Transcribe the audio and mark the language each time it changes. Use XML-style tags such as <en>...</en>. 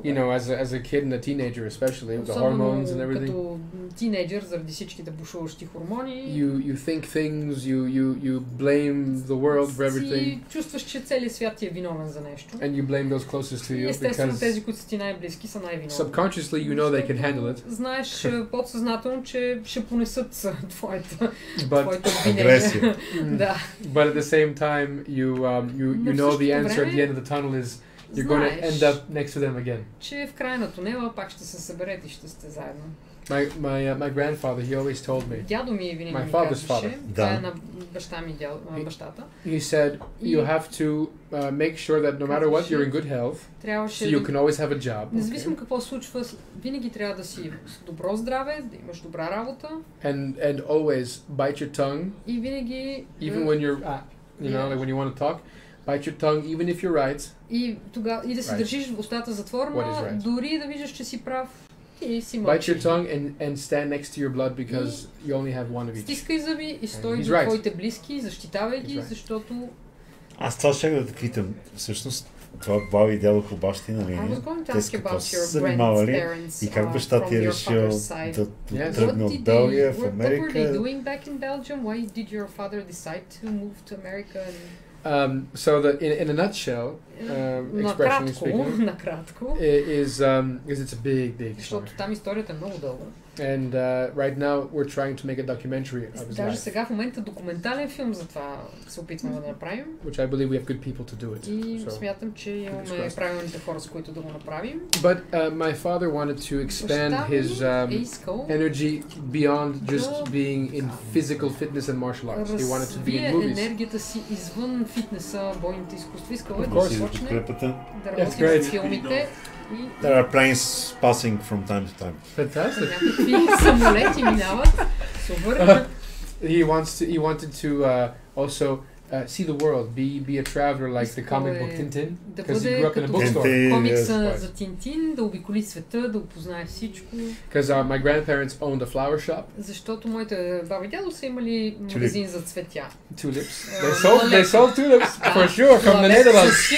<en>You know, as a kid and a teenager especially, with the hormones and everything.</en> <bg>Като тинейджър, заради всичките бушуващи хормони.</bg> <en>You think things, you blame the world for everything.</en> <bg>Си чувстваш, че целият свят ти е виновен за нещо.</bg> <en>And you blame those closest to you.</en> <bg>Естествено, тези, които са ти най-близки, са най-виновни.</bg> <en>Subconsciously, you know they can handle it.</en> <bg>Знаеш подсъзнателно, че ще понесат твоето агресия. Да.</bg> <en>But at the same time, you know the answer at the end of the tunnel is you're going to end up next to them again.</en> <bg>Че в края на тунела пак ще се съберете и ще сте заедно.</bg> <en>My grandfather, he always told me.</en> <bg>Дядо ми винаги ми казваше, това е на баща ми, бащата.</bg> <en>He said you have to make sure that no matter what you're in good health, so you can always have a job.</en> <bg>Независимо какво случва, винаги трябва да си с добро здраве, да имаш добра работа.</bg> <en>And always bite your tongue.</en> <bg>И винаги</bg> <en>even when you're you know, like when you want to talk, bite your tongue even if you're right.</en> <bg>И да си държиш устата затворена, дори да виждаш, че си прав.</bg> <en>Bite your tongue and stand next to your blood because you only have one of each.</en> <bg>Стискай зъби и стой до твоите близки, защитавай ги, защото... Аз това ще да те питам. Всъщност, това баби и дядо по бащи, нали? Те с какво са занимавали и как баща ти е решил да тръгне от Белгия в Америка?</bg> <en>What were they doing back in Belgium? Why did your father decide to move to America? So in a nutshell, expressionally speaking, is it's a big story.</en> <bg>Защото там историята е много дълга.</bg> <en>And right now we're trying to make a documentary of his</en> <bg>Даже</bg> <en>life.</en> <bg>сега в момента документален филм за това се опитваме да направим.</bg> <en>Which I believe we have good people to do it.</en> <bg>И смятам, че имаме правилните хора, с които да го направим.</bg> <en>But my father wanted to expand his energy beyond just being in physical fitness and martial arts. He wanted to be in movies.</en> <bg>Енергията си извън фитнеса, бойните изкуства. Искал е да започне да работи в филмите.</bg> <en>There are planes passing from time to time. Fantastic.</en> <bg>Някакви самолети минават. Супер.</bg> <en>He wanted to also see the world, be a traveler like the comic book Tintin, because he grew up in a bookstore.</en> <bg>Комикса за Тинтин, да обиколи света, да опознае всичко.</bg> <en>Because my grandparents owned a flower shop.</en> <bg>Защото моите баба и дядо са имали магазин за цветя.</bg> <en>Tulips. They sold tulips for sure from the Netherlands.</en>